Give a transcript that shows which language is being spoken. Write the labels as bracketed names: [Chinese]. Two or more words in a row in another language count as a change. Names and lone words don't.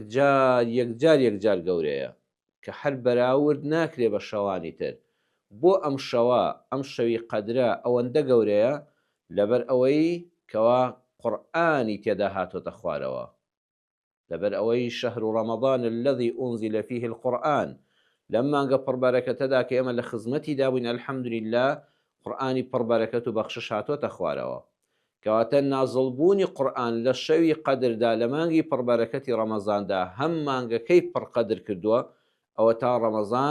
[Central Kurdish] یەکجار گەورەیە کە هەر بەراورد ناکرێ بە شەوانی تر بۆ ئەم شەوە ئەم شەوی قەدرە ئەوەندە گەورەیە لەبەر ئەوەی کەوا قورئانی تێدا هاتۆتە خوارەوە لەبەر ئەوەی [Arabic] شەهر ڕەمەضان الذي أنزل فيه القرآن [Central Kurdish] لەم مانگە پڕبەرەکەتەدا کە ئێمە لە خزمەتی دابووین الحەمدولله قورئانی پڕبەرەکەت و بەخشش هاتۆتە خوارەوە کەواتە نازڵبوونی قورئان لە شەوی قەدردا لە مانگی پڕبەرەکەتی ڕەمەزاندا هەم مانگەکەی پڕقەدر کردووە ئەوە تا ڕەمەزان